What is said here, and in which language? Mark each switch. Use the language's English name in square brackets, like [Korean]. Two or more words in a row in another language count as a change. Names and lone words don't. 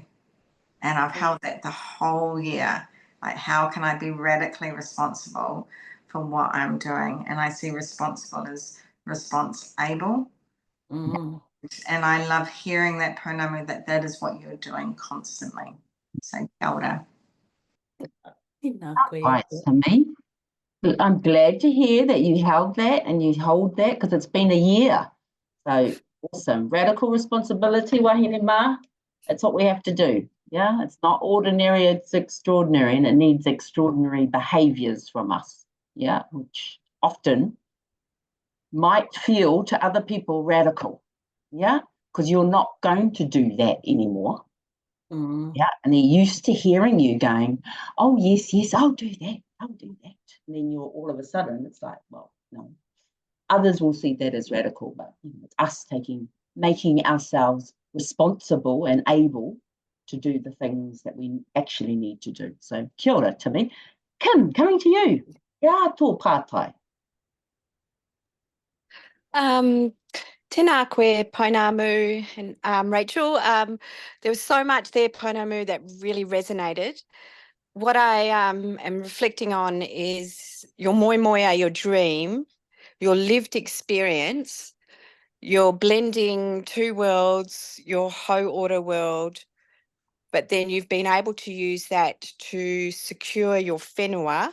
[English] And I've held that the whole year. Like, how can I be radically responsible for what I'm doing? And I see responsible as response-able. Mm. And I love hearing that, Pounamu, that is what you're doing constantly. So, [Māori] kia ora. [English] Right, to me. I'm glad to hear that you held that and you hold that, because it's been a year. So awesome. Radical responsibility, [Māori] wahine mā. [English] It's what we have to do. Yeah, it's not ordinary, it's extraordinary, and it needs extraordinary behaviours from us. Yeah, which often might feel to other people radical. Yeah, because you're not going to do that anymore. Yeah, and they're used to hearing you going, oh, yes, I'll do that. And then you're all of a sudden, it's like, well, no. Others will see that as radical, but it's us making ourselves responsible and able to do the things that we actually need to do. So [Māori] kia ora [English] to me. Kim, coming to you. [Māori] Kia tō pātai. Tēnā koe, Pounamu and Rachel. [English] There was so much there, Pounamu, that really resonated. What I am reflecting on is your moemoeā, your dream, your lived experience. You're blending two worlds, your hauora world, but then you've been able to use that to secure your whenua.